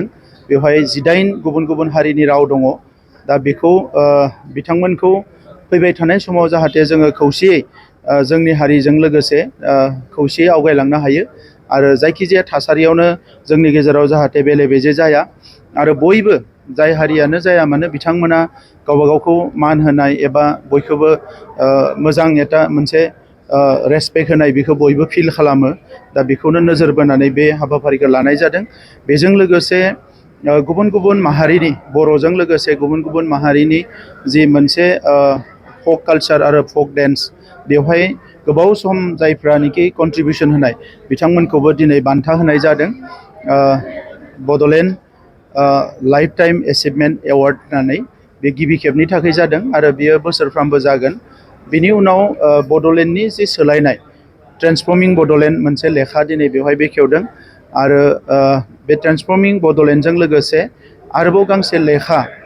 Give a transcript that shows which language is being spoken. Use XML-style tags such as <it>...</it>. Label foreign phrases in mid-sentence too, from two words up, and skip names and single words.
<brx>बेवहाय 18 गुबुन हारिनि राव दङ। दा बेखौ बिथांमोनखौ फैबाय थानाय समाव जाहाथे जोङो खौसेयै जोंनि हारिजों लोगोसे खौसेयै आवगायलांनो हायो आरो जायखिजाया थासारियावनो जोंनि गेजेराव जाहाथे बेले बेजे जाया आरो बयबो जाय हारियानो जाया मानो बिथांमोना गावबा गावखौ मान होनाय एबा बयखौबो मोजां एटा मोनसे रेसपेक्ट होनाय बेखौ बयबो फिल खालामो। दा बेखौनो नोजोर बोनानै बे हाबाफारिखौ लानाय जादों। बेजों लोगोसे गुबुन माहारिनि बर'जों लोगोसे गुबुन माहारिनि जि मोनसे</brx> <en>folk culture</en> <brx>आरो</brx> <en>folk dance</en> <brx>बेवहाय गोबाव सम जायफ्रानिखि कन्ट्रिबिउशन होनाय बिथांमोनखौबो दिनै बान्था होनाय जादों। बडलेण्ड लाइफ टाइम एचिभमेन्ट एवार्ड होननानै बे गिबि खेबनि थाखाय जादों आरो बियो बोसोरफ्रामबो जागोन। बिनि उनाव बडलेण्डनि जि सोलायनाय ट्रेन्सफर्मिं बडलेण्ड मोनसे लेखा दिनै बेवहाय बेखेवदों आरो बे ट्रेन्सफर्मिं बडलेण्डजों लोगोसे आरोबाव गांसे लेखा</brx>